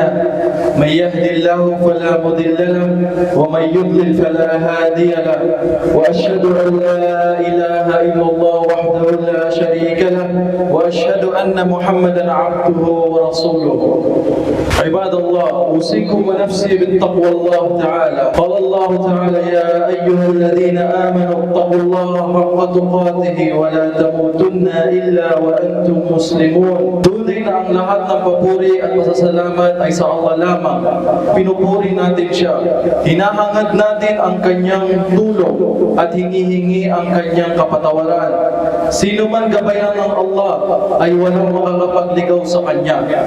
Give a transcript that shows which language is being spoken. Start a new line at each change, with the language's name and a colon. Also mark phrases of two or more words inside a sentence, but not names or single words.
Arabic: من يهد الله فلا مضل له ومن يضلل فلا هادي له، وأشهد أن لا إله إلا الله وحده لا شريك له، وأشهد أن محمدا عبده ورسوله. عباد الله، أوصيكم ونفسي بالتقوى الله تعالى. قال الله تعالى: يا أيها الذين آمنوا اتقوا الله حق تقاته ولا تموتن إلا وأنتم مسلمون.
Filipino: Tunay na ang lahat ng papuri at pasasalamat ay sa Allah lamang. Pinupuri natin siya. Hinahangad natin ang kanyang tulong at hinihingi ang kanyang kapatawaran. Sino man gabayan ng Allah ay walang makakapagligaw sa kanya.